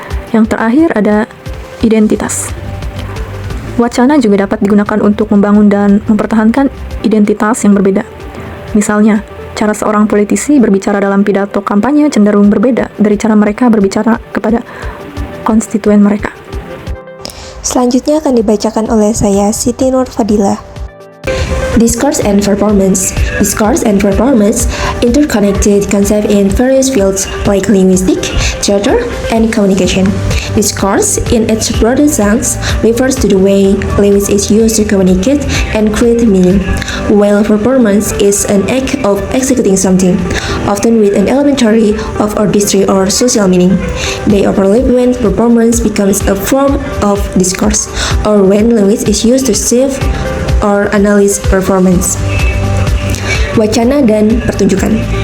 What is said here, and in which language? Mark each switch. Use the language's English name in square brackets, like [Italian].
[Indonesian] Yang terakhir ada identitas. Wacana juga dapat digunakan untuk membangun dan mempertahankan identitas yang berbeda. Misalnya, cara seorang politisi berbicara dalam pidato kampanye cenderung berbeda dari cara mereka berbicara kepada konstituen mereka. Selanjutnya akan dibacakan oleh saya, Siti Nurfadilah. [English] Discourse and performance. Discourse and performance interconnected concept in various fields like linguistic, theater, and communication. Discourse, in its broader sense, refers to the way language is used to communicate and create meaning, while performance is an act of executing something, often with an elementary of artistry or social meaning. They overlap when performance becomes a form of discourse, or when language is used to shape or analyze performance. [Indonesian] Wacana dan pertunjukan.